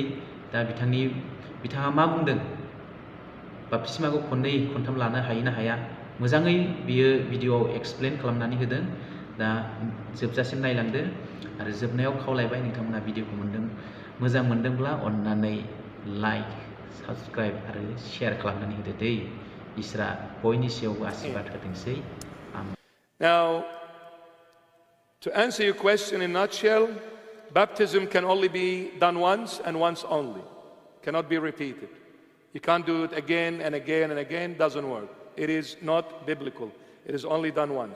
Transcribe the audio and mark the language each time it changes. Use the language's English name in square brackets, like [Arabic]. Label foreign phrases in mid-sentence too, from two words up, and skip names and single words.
[Bodo] दा बिथाङा मा बुंदों, बाप्तिस्माखौ खननै खनथाम लानो हायो ना हाया, मोजाङै बियो भिडिअआव एक्सप्लेन खालामनानै होदों। दा जोबजासिम नायलांदो। आरो जोबनायाव खावलायबाय नोंथांमोना भिडिअखौ मोजां मोनदोंब्ला अन्नानै लाइक, साबस्क्राइब आरो शेयार खालामनानै होदो दै। इसोरा बयनि सायावबो आशीर्बाद होथोंसै। [English] Now, to answer your question in a nutshell, baptism can only be done once and once only. Cannot be repeated. You can't do it again and again and again. Doesn't work. It is not biblical. It is only done once.